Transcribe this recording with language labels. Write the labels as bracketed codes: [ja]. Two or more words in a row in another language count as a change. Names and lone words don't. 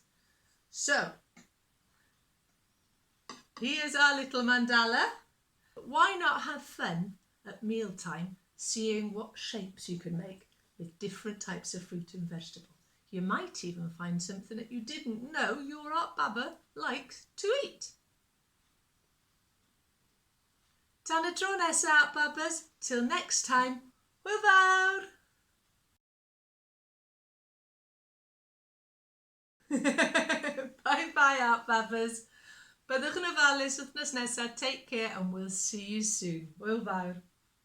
[en] So, here's our little mandala. Why not have fun at mealtime seeing what shapes you can make with different types of fruit and vegetable? You might even find something that you didn't know your Art Baba likes to eat. [cy] Tan y tro nesa, Art Babas. [en] Till next time. [cy] Hwyl fawr! [en] Bye bye, Art Babas. [cy] Byddwch yn ofalus wythnos nesaf. [en] Take care and we'll see you soon. [cy] Hwyl fawr!